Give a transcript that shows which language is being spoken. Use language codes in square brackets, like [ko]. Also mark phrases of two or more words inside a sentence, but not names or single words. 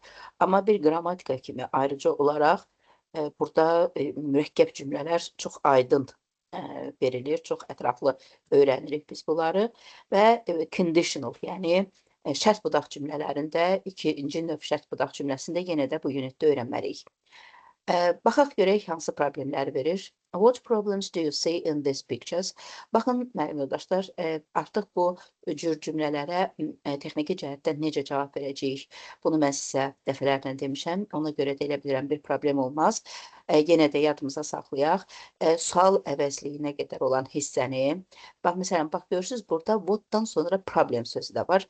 [az] Amma bir qrammatika kimi ayrıca olaraq burada mürəkkəb cümlələr çox aydın verilir, çox ətraflı öyrənirik biz bunları və conditional, yəni şərt budaq cümlələrində, ikinci növ şərt budaq cümləsində yenə də bu unitdə öyrənməliyik. Baxaq görək hansı problemləri verir. [en] What problems do you see in these pictures? [az] Baxın, müəllim yoldaşlar, artıq bu cür cümlələrə texniki cəhətdən necə cavab verəcəyik? Bunu mən sizə dəfələrlə demişəm, ona görə də elə bilirəm bir problem olmaz. Yenə də yadımıza saxlayaq. Sual əvəzliyinə qədər olan hissəni, məsələn, görürsünüz, burada what'dan sonra problem sözü də var.